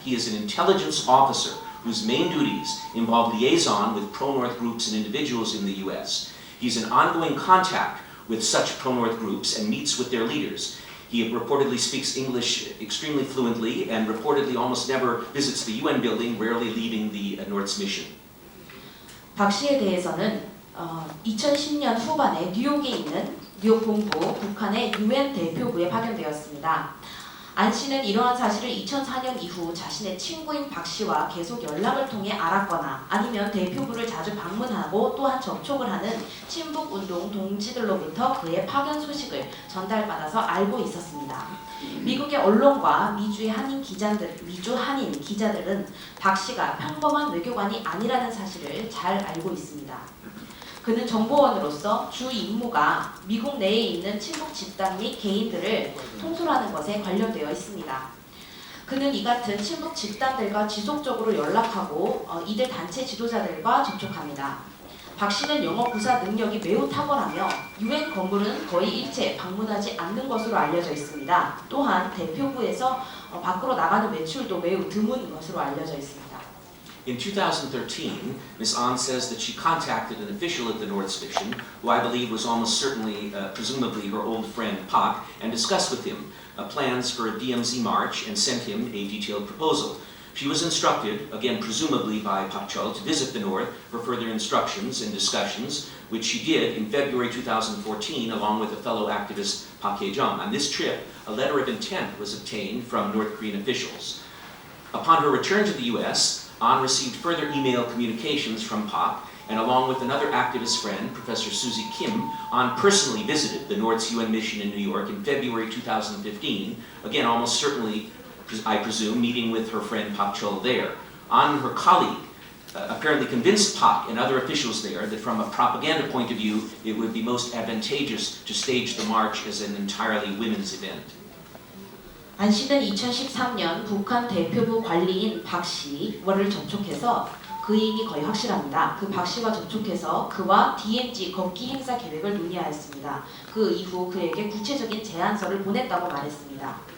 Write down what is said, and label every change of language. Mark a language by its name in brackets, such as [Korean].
[English] He is an intelligence officer whose main duties involve liaison with pro-North groups and individuals in the US. He's in ongoing contact with such pro-North groups and meets with their leaders. He reportedly speaks English extremely fluently and reportedly almost never visits the UN building, rarely leaving the North's mission. [Korean] 박 씨에 대해서는 2010년 후반에 뉴욕에 있는 뉴욕 본부 북한의 UN 대표부에 파견되었습니다. 안 씨는 이러한 사실을 2004년 이후 자신의 친구인 박 씨와 계속 연락을 통해 알았거나 아니면 대표부를 자주 방문하고 또한 접촉을 하는 친북운동 동지들로부터 그의 파견 소식을 전달받아서 알고 있었습니다. 미국의 언론과 미주 한인 기자들은 박 씨가 평범한 외교관이 아니라는 사실을 잘 알고 있습니다. 그는 정보원으로서 주 임무가 미국 내에 있는 친북 집단 및 개인들을 통솔하는 것에 관련되어 있습니다. 그는 이 같은 친북 집단들과 지속적으로 연락하고 이들 단체 지도자들과 접촉합니다. 박 씨는 영어 구사 능력이 매우 탁월하며 UN 건물은 거의 일체 방문하지 않는 것으로 알려져 있습니다. 또한 대표부에서 밖으로 나가는 외출도 매우 드문 것으로 알려져 있습니다. [English] In 2013, Ms. An says that she contacted an official at the North's mission, who I believe was almost certainly, presumably her old friend Pak, and discussed with him plans for a DMZ march and sent him a detailed proposal. She was instructed, again presumably by Pak Chol, to visit the North for further instructions and discussions, which she did in February 2014 along with a fellow activist Pak Hae-jung. On this trip, a letter of intent was obtained from North Korean officials. Upon her return to the US, An received further email communications from Pak, and along with another activist friend, Professor Susie Kim, An personally visited the North's UN mission in New York in February 2015, again almost certainly, I presume, meeting with her friend Pak Chol there. An and her colleague apparently convinced Pak and other officials there that from a propaganda point of view, it would be most advantageous to stage the march as an entirely women's event. [Korean] 안 씨는 2013년 북한 대표부 관리인 박 씨와를 접촉해서 그인이 거의 확실합니다. 그 박 씨와 접촉해서 그와 DMZ 걷기 행사 계획을 논의하였습니다. 그 이후 그에게 구체적인 제안서를 보냈다고 말했습니다.